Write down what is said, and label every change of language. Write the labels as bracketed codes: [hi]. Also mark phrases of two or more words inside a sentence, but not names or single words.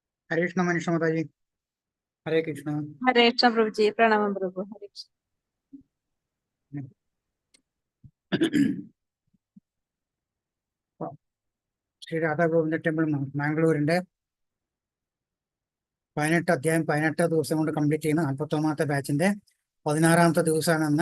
[hi] हरे कृष्ण मनीषा माता जी। हरे कृष्ण। हरे कृष्ण प्रभु जी, प्रणाम प्रभु। हरे कृष्ण। [ml] ശ്രീ രാധാഗോവിന്ദ ടെമ്പിൾ മാംഗ്ലൂരിന്റെ 18 അധ്യായം 18 ദിവസം കൊണ്ട് കംപ്ലീറ്റ് ചെയ്യുന്ന 41ാമത്തെ ബാച്ചിന്റെ 16ാമത്തെ ദിവസമാണെന്ന്.